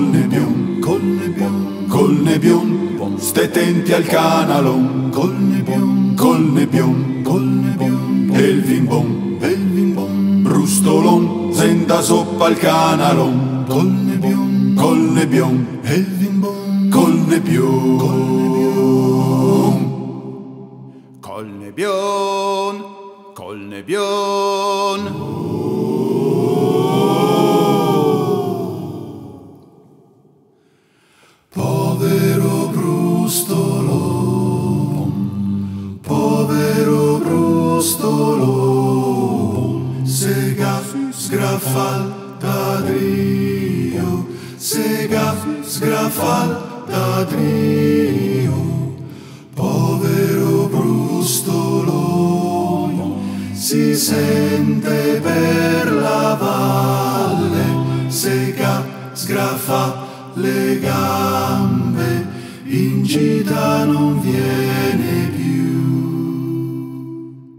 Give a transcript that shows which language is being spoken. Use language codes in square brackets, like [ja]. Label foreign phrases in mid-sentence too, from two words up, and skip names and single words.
[vec] nebbion, col nebbion, col nebbion, ste tenti al canalon, col nebbion, col nebbion, col nebbion, e il vin bon, brustolon, senta soppa al canalon, col nebbion, e il vin bon, col nebbion, col nebbion, col nebbion. Povero brustolon, povero brustolon, sega sgraffal da drio, sega sgraffal da drio. [it] Povero brustolon, si sente per la valle, sega sgraffa le gambe, in gita non viene più.